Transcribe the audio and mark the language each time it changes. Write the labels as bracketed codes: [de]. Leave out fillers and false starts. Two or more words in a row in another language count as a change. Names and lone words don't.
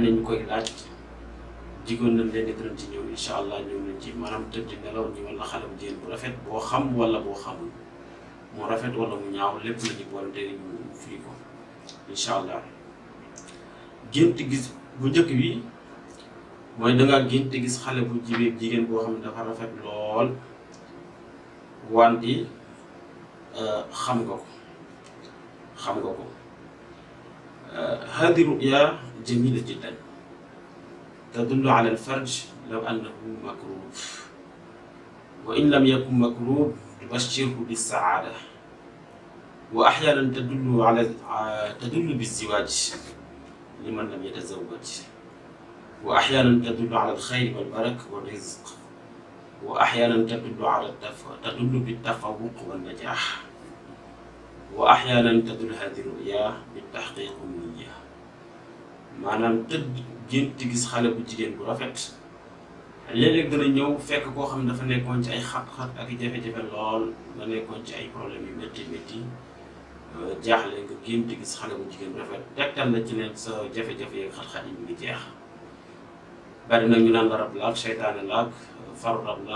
[wo] nañu koy laaj jigoon nañ leen dinañ ci ñëw [ar] إن شاء الله [wo] ñëw nañ ci maanaam tëdd nelaw ñi wala xale bu jigéen bu rafet boo xam wala boo xamul mu rafet wala mu ñaaw lépp la ñu boole tey ñu firi ko [ar] إن شاء الله [wo] gént gis bu njëkk bi mooy dangaa gént gis xale bu jigéen boo xam ne dafa rafet lool wante xam nga ko [ar] هذه رؤيا جميلة جدا تدل على الفرج لو أنه مكروب و إن لم يكن مكروب تبشره بالسعادة وأحيانا تدل بالزواج لمن لم يتزوج وأحيانا تدل على الخير والبركة والرزق وأحيانا تدل بالتفوق والنجاح وأحيانا تدل هذه رؤيا بتحقيق نية [wo] maanaam tëdd gént gis xale bu jigéen bu rafet léeg-léeg dana ñëw fekk koo xam ne dafa nekkoon ci ay xat-xat ak jafe-jafe lool nga nekkoon ci ay problème yu métti jaaxle nga gént gis xale bu jigéen bu rafet tegtal na ci ne sa jafe-jafe yeeg xat-xat yi mu ngi jeex bari nag ñu naan rab laak seytaane laak faru rab laak